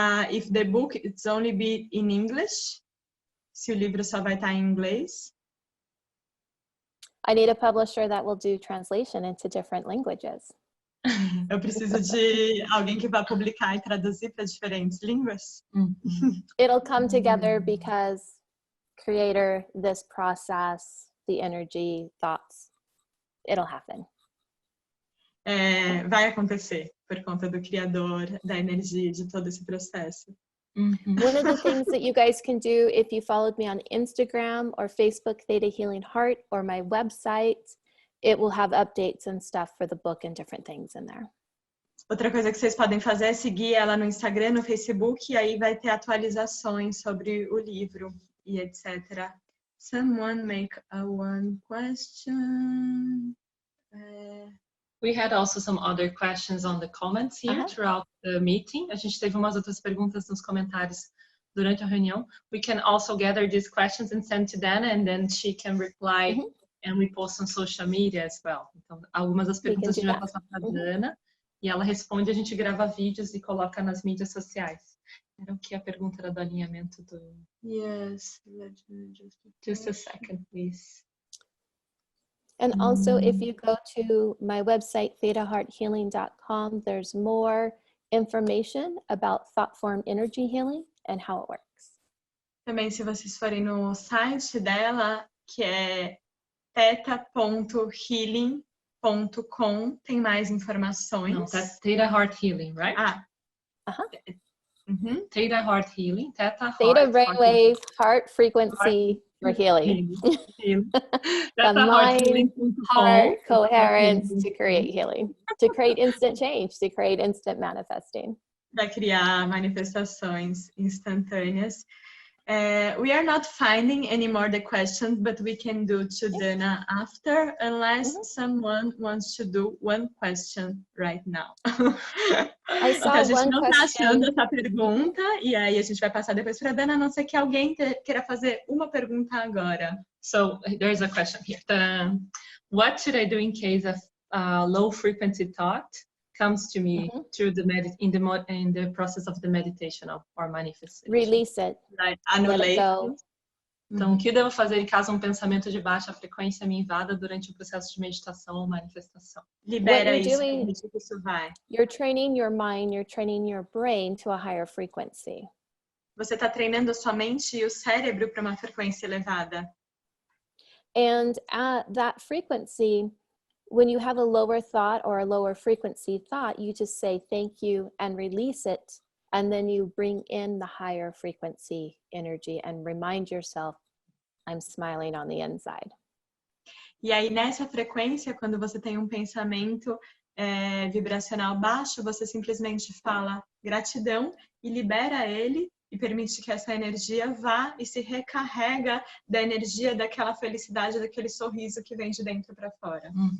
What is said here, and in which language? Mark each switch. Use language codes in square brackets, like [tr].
[en] If the book it's only be in English, [pt] se o livro só vai estar em inglês. [en] I need a publisher that will do translation into different languages. [pt] Eu preciso de alguém que vá publicar e traduzir para diferentes línguas. [en] It'll come together because creator, this process, the energy, thoughts, it'll happen. [pt] Vai acontecer por conta do criador, da energia, de todo esse processo. [en] One of the things that you guys can do if you followed me on Instagram or Facebook, Theta Healing Heart, or my website, it will have updates and stuff for the book and different things in there. [pt] Outra coisa que vocês podem fazer é seguir ela no Instagram, no Facebook, e aí vai ter atualizações sobre o livro e etc. [en] Someone make a one question. We had also some other questions on the comments here throughout the meeting. [pt] A gente teve umas outras perguntas nos comentários durante a reunião. [en] We can also gather these questions and send to Dana, and then she can reply, and we post on social media as well. [pt] Então, algumas das perguntas a gente vai passar para a Dana, e ela responde, a gente grava vídeos e coloca nas mídias sociais. Era o que a pergunta era do alinhamento do... [en] Yes. Just a second, please. And also, if you go to my website, ThetaHealing.com, there's more information about thought form energy healing and how it works. [pt] Também, se vocês forem no site dela, que é theta.healing.com, tem mais informações. [en] Não, that's Theta Heart Healing, right? Theta Heart Healing, Theta brainwave, heart frequency for healing. The mind, heart, coherence to create healing, to create instant change, to create instant manifesting. [pt] Para criar manifestações instantâneas. [en] We are not finding any more the questions, but we can do to Dana after, unless someone wants to do one question right now. I saw [pt] então, a gente [en] one [pt] não [en] question. [pt] está achando essa pergunta, e aí a gente vai passar depois para a Dana, a não ser que alguém queira fazer uma pergunta agora. [en] So there's a question here. What should I do in case of low frequency thought comes to me through in the process of the meditation or manifestation? Release it. Like, let it go. [pt] Então, o que eu devo fazer em caso um pensamento de baixa frequência me invada durante o processo de meditação ou manifestação? Libera isso, deixa que isso vai. [en] You're training your mind, you're training your brain to a higher frequency. [pt] Você está treinando a sua mente e o cérebro para uma frequência elevada. [en] And at that frequency, when you have a lower thought or a lower frequency thought, you just say thank you and release it. And then you bring in the higher frequency energy and remind yourself, I'm smiling on the inside. [pt] E aí, nessa frequência, quando você tem um pensamento vibracional baixo, você simplesmente fala gratidão e libera ele e permite que essa energia vá e se recarrega da energia daquela felicidade, daquele sorriso que vem de dentro para fora.